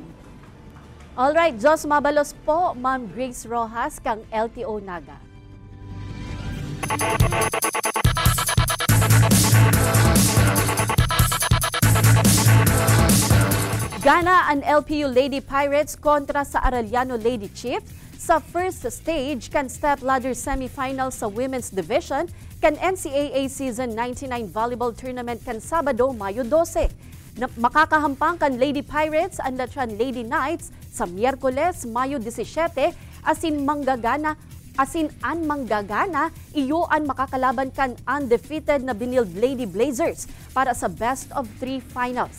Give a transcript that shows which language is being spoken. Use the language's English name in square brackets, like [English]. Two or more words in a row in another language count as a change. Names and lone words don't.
[Bikol] Alright, Jos Mabalos po, Ma'am Grace Rojas, kang LTO Naga. Gana ang LPU Lady Pirates kontra sa Arellano Lady Chief sa [English] first stage [Bikol] kan [English] step ladder semifinal [Bikol] sa Women's Division kan NCAA Season 99 Volleyball Tournament kan Sabado, Mayo 12. Makakahampang kan Lady Pirates ang Latran Lady Knights sa Miyerkules, Mayo 17, asin an manggagana, iyo ang makakalaban kan undefeated na Benilde Lady Blazers para sa [English] best of 3 finals.